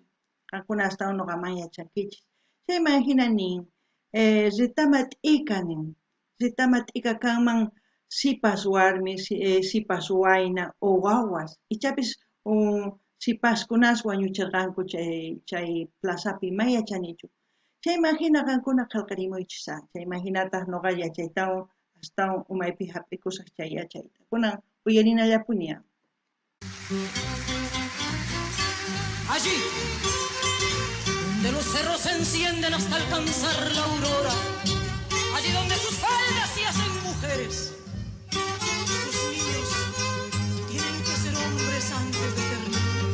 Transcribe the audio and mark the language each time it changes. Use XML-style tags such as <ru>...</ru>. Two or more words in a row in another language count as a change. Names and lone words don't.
<qu>Qankuna astawan noqaman yachankichis. Chayman hinanin, ritama t'ika nin, ritama t'ika kanman sipas warmi, sipas wayna o wawas, ichapis sipaskunas wañuchirqanku chay plazapi may yachanichu. Chayman hina qankuna qillqarimuychisa, chayman hinataq noqa yachaytawan astawan umaypi hap'ikusaq chay yachayta. Kunan uyarinallapuña.</qu> <es>Allí, donde los cerros se encienden hasta alcanzar la aurora, allí donde sus faldas se hacen mujeres, sus niños tienen que ser hombres antes de ser niños.</es>